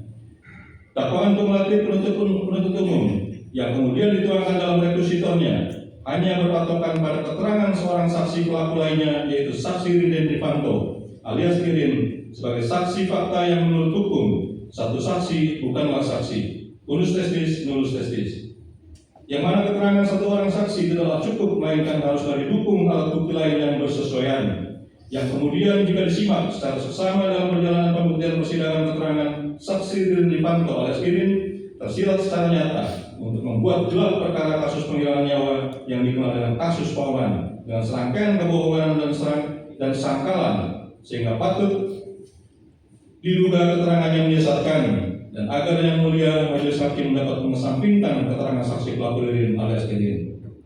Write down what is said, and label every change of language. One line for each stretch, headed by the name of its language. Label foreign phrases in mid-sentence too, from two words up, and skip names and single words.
Indonesian: Dakwaan kumulatif penuntut umum yang kemudian dituangkan dalam rekusitornya hanya berpatokan pada keterangan seorang saksi pelaku lainnya, yaitu saksi Riden Rifanto alias Irin sebagai saksi fakta yang menurut hukum satu saksi bukanlah saksi,
Latin: unus testis nullus testis,
Indonesian: yang mana keterangan satu orang saksi tidaklah cukup melainkan harus didukung alat bukti lain yang bersesuaian, yang kemudian jika disimak secara seksama dalam perjalanan pembuktian persidangan keterangan saksi Riden Rifanto alias Irin tersirat secara nyata untuk membuat gelap perkara kasus penghilangan nyawa yang dikenal dengan kasus Pawaman dengan serangkaian kebohongan dan sangkalan, sehingga patut diduga keterangannya menyesatkan, dan agar yang mulia majelis hakim dapat mengesampingkan keterangan saksi pelaku Ririn alias Irin.